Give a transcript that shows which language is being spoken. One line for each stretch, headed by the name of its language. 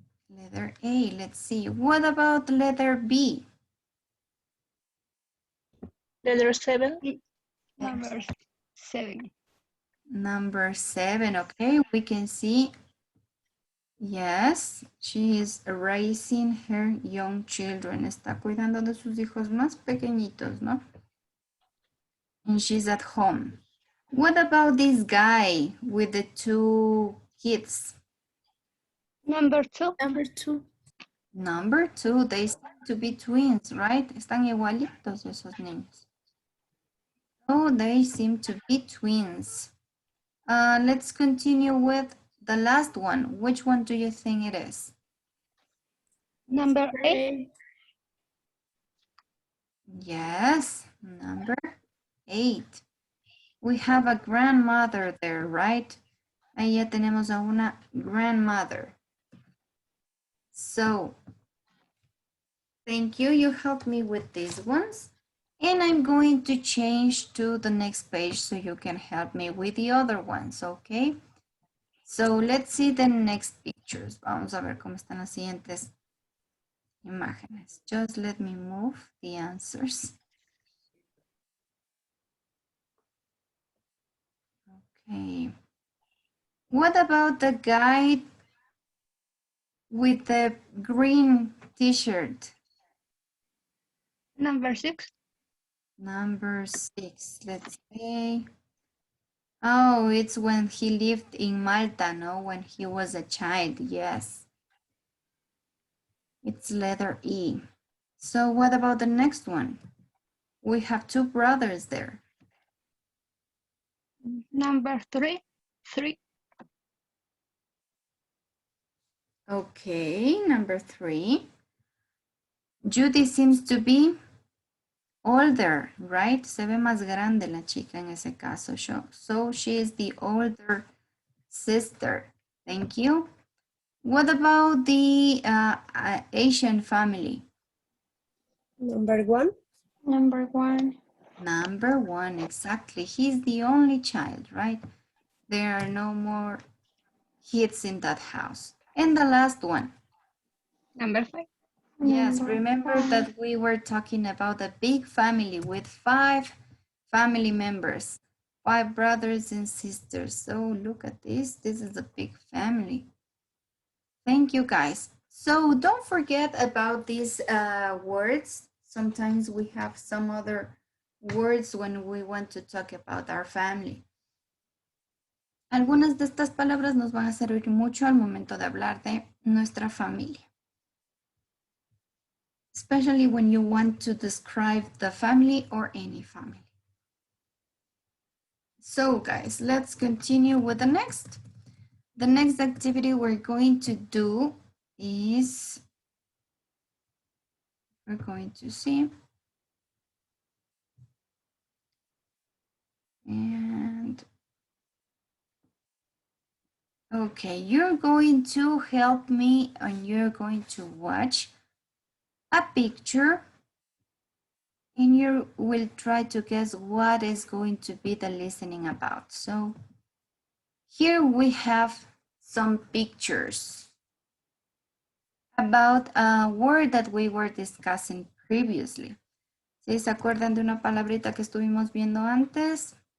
English: Letter A, let's see. What about letter B? Letter 7. Number 7. Number 7, okay, we can see. Yes, she is raising her young children.
Spanish: Está cuidando de sus hijos más pequeñitos, ¿no?
English: And she's at home. What about this guy with the 2 kids? Number 2. Number 2. Number 2, they seem to be twins, right?
Spanish: Están igualitos esos niños.
English: Oh, they seem to be twins. Let's continue with the last one. Which one do you think it is? Number 8. Yes, number 8. We have a grandmother there, right?
Spanish: Ahí ya tenemos a una
English: grandmother. So, thank you. You helped me with these ones. And I'm going to change to the next page so you can help me with the other ones, okay? So, let's see the next pictures.
Spanish: Vamos a ver cómo están las siguientes imágenes.
English: Just let me move the answers. Okay. What about the guy with the green t-shirt? Number 6. Number 6, let's see. Oh, it's when he lived in Malta, no? When he was a child, yes. It's letter E. So what about the next one? We have 2 brothers there. Number 3. 3. Okay, number 3. Judy seems to be older, right?
Spanish: Se ve más grande la chica en ese caso.
English: So she is the older sister. Thank you. What about the Asian family? Number 1. Number 1. Number 1, exactly. He's the only child, right? There are no more kids in that house. And the last one. Number 5. Yes, Number remember 5. that we were talking about a big family with 5 family members, 5 brothers and sisters. So look at this. This is a big family. Thank you, guys. So don't forget about these words. Sometimes we have some other words when we want to talk about our family.
Spanish: Algunas de estas palabras nos van a servir mucho al momento de hablar de nuestra familia.
English: Especially when you want to describe the family or any family. So guys, let's continue with the next. The next activity we're going to do is, we're going to see, and okay, you're going to help me and you're going to watch a picture and you will try to guess what is going to be the listening about. So here we have some pictures about a word that we were discussing previously.
Spanish: ¿Sí se acuerdan de una palabrita que estuvimos viendo antes?